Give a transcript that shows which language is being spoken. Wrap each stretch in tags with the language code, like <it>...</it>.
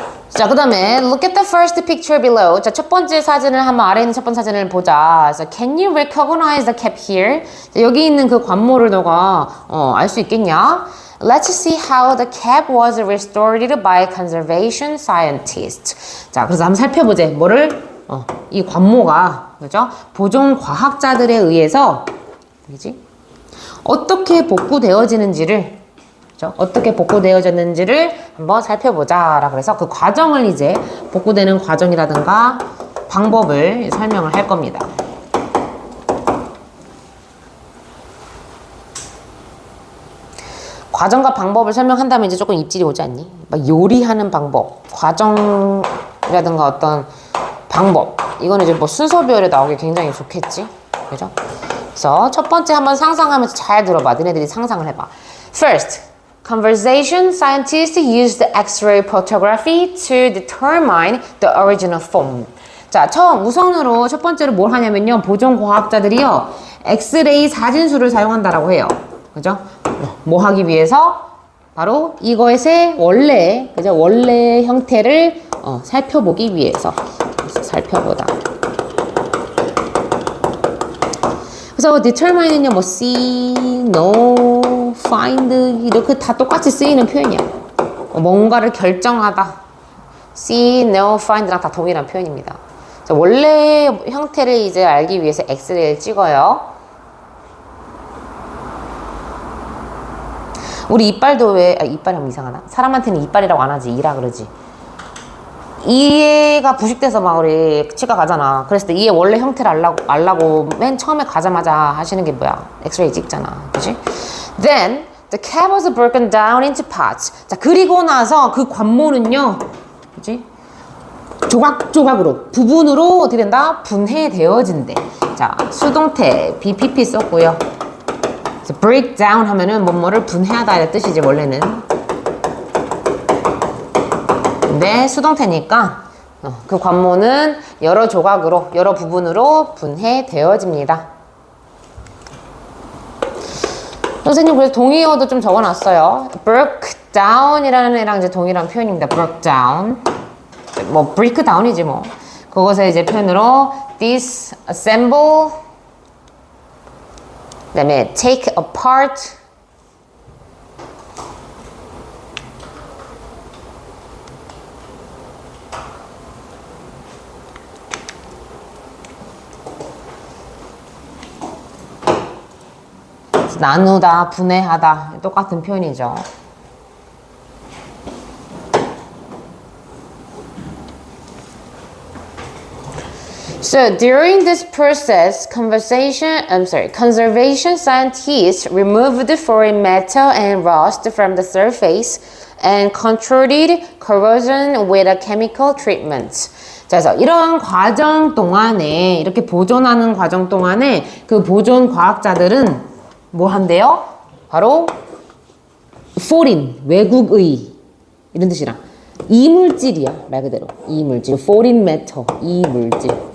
<ko>자, 그 다음에</ko> <en>look at the first picture below.</en> <ko>자, 첫 번째 사진을 한번, 아래 있는 첫 번째 사진을 보자.</ko> <en>그래서 can you recognize the cap here?</en> <ko>자, 여기 있는 그 관모를 너가 알 수 있겠냐?</ko> <en>Let's see how the cap was restored by conservation scientists.</en> <ko>자, 그래서 한번 살펴보자. 뭐를? 이 관모가, 그죠? 보존 과학자들에 의해서, 뭐지? 어떻게 복구되어지는지를, 그죠? 어떻게 복구되어졌는지를 한번 살펴보자. 그래서 그 과정을 이제 복구되는 과정이라든가 방법을 설명을 할 겁니다. 과정과 방법을 설명한다면 이제 조금 입질이 오지 않니? 막 요리하는 방법, 과정이라든가 어떤 방법, 이거는 이제 뭐 순서별에 나오기 굉장히 좋겠지? 그죠? 그래서 첫 번째 한번 상상하면서 잘 들어봐. 너네들이 상상을 해봐.</ko> <en>First, conversation scientists used X-ray photography to determine the original form.</en> <ko>자, 처음 우선으로 첫 번째로 뭘 하냐면요, 보존 과학자들이요 엑스레이 사진수를 사용한다라고 해요. 그죠? 뭐 하기 위해서? 바로 이것의 원래, 그죠? 원래 형태를 살펴보기 위해서. 그래서 살펴보다. 그래서 determine은요, 뭐 see, know, find 이렇게 다 똑같이 쓰이는 표현이야. 뭔가를 결정하다. see, know, find랑 다 동일한 표현입니다. 원래 형태를 이제 알기 위해서 엑스레이를 찍어요. 우리 이빨도 왜, 이빨이 하면 이상하나? 사람한테는 이빨이라고 안 하지, 이라 그러지. 이해가 부식돼서 막 우리 치과 가잖아. 그랬을 때 이해 원래 형태를 알라고 맨 처음에 가자마자 하시는 게 뭐야? 엑스레이 찍잖아. 그치?</ko> <en>Then, the cap was broken down into parts.</en> <ko>자, 그리고 나서 그 관모는요, 그치? 조각조각으로, 부분으로 어떻게 된다? 분해되어진대. 자, 수동태, BPP 썼고요. break down 하면은 뭐뭐를 분해하다 이런 뜻이지, 원래는. 근데 수동태니까 그 관모는 여러 조각으로, 여러 부분으로 분해되어집니다. 선생님 그래서 동의어도 좀 적어놨어요. broke down이라는 애랑 이제 동일한 표현입니다. broke down. 뭐 break down이지 뭐. 그것을 이제 표현으로 disassemble 그다음에 take apart. 나누다, 분해하다 똑같은 표현이죠.</ko> <en>So during this process, conservation scientists removed foreign metal and rust from the surface and controlled corrosion with a chemical treatment.</en> <ko>자, 그래서 이런 과정 동안에, 이렇게 보존하는 과정 동안에 그 보존 과학자들은 뭐 한대요? 바로 foreign, 외국의 이런 뜻이랑 이물질이야, 말 그대로 이물질, foreign metal, 이물질.</ko>